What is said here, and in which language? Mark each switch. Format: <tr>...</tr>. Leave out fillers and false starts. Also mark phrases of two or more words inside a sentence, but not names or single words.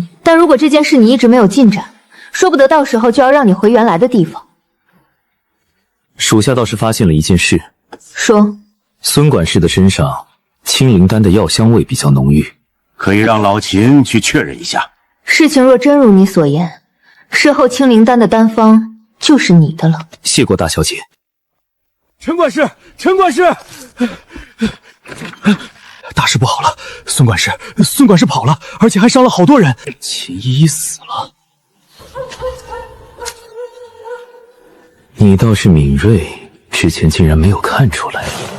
<zh>但如果這件事你一直沒有進展，說不得到時候就要讓你回原來的地方。屬下倒是發現了一件事。說。孫管事的身上清靈丹的藥香味比較濃郁，可以讓老秦去確認一下。事情若真如你所言，事後清靈丹的丹方就是你的了。謝過大小姐。陳管事，陳管事，大事不好了！孫管事跑了，而且還傷了好多人。秦依依死了。你倒是敏銳，之前竟然沒有看出來。</zh>